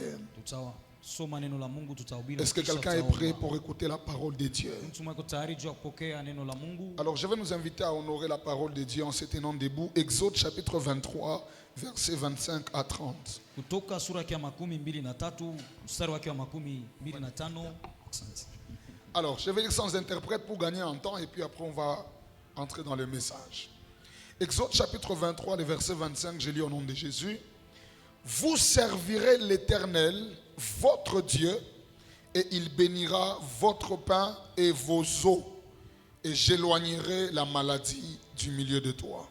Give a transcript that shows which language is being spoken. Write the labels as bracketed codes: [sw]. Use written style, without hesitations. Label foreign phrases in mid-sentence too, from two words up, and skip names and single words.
[sw] Tutasoma neno la Mungu, tutahubiri. [fr] Est-ce que [sw] kisha [fr] quelqu'un est [sw] tutaomba. [fr] prêt pour écouter la parole de Dieu? [sw] Mtu mweko tayari juu ya kupokea neno la Mungu? [fr] Alors, je vais nous inviter à honorer la parole de Dieu en se tenant debout. Exode chapitre 23, versets 25 à 30. [sw] Kutoka sura yake ya 23 mstari wake wa 25. Asante. [fr] Alors, je vais lire sans interprète pour gagner en temps et puis après on va entrer dans le message. Exode chapitre 23, le verset 25, je lis au nom de Jésus. Vous servirez l'Éternel, votre Dieu, et il bénira votre pain et vos eaux, et j'éloignerai la maladie du milieu de toi.